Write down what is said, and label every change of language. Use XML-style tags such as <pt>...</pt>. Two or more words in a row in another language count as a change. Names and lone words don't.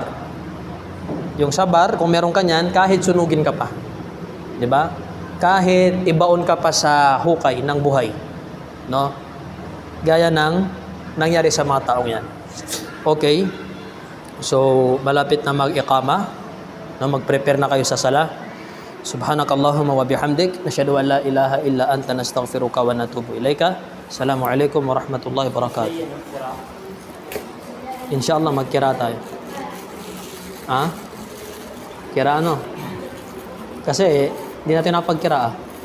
<tl>Yung sabar, kung meron ka niyan, kahit sunugin ka pa. 'Di ba? Kahit ibaon ka pa sa hukay ng buhay. No? Gaya ng nangyari sa mga taong yan. Okay. So, malapit na mag-iqama. No, mag-prepare na kayo sa sala.</tl> <ar>سبحانك اللهم وبحمدك، نشهد أن لا إله إلا أنت، نستغفرك ونتوب إليك. السلام عليكم ورحمة الله وبركاته.</ar> <tl>Inshallah magkira tayo. Kira ano? Kasi hindi natin napagkira</tl>